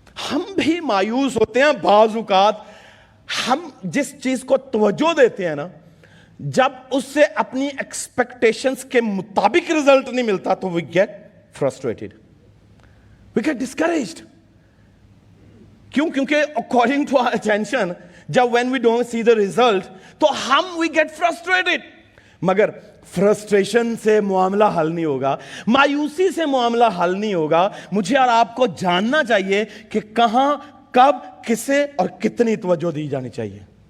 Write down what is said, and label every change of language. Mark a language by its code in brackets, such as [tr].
[ur] ہم بھی مایوس ہوتے ہیں بعض اوقات. ہم جس چیز کو توجہ دیتے ہیں نا, جب اس سے اپنی ایکسپیکٹیشنز کے مطابق رزلٹ نہیں ملتا تو [en] we get frustrated, we get discouraged. [ur] کیوں؟ کیونکہ [en] according to our attention, جب when we don't see the result, تو ہم we get frustrated. [ur] مگر فرسٹریشن سے معاملہ حل نہیں ہوگا, مایوسی سے معاملہ حل نہیں ہوگا. مجھے اور آپ کو جاننا چاہیے کہ کہاں, کب, کسے اور کتنی توجہ دی جانی چاہیے.